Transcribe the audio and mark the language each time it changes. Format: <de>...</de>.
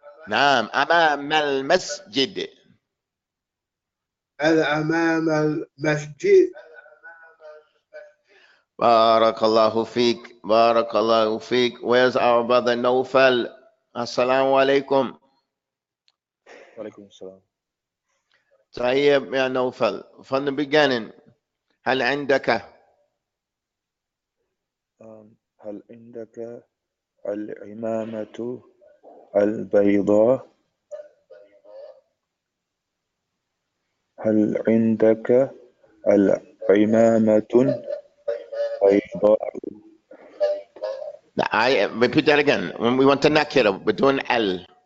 <ar>نعم أمام المسجد. أمام المسجد. Barakallahu feek. Barakallahu feek.</ar> <en>Where's our brother Nofal?</en> <ar>Assalamu alaikum. وعليكم السلام. طيب يا نوفل,</ar> <en>from the beginning,</en> <ar>هل عندك هل عندك العمامة البيضاء؟ هل عندك العمامة البيضاء؟</ar> <en>I repeat that again. When we want to nakira, we're doing al.</en>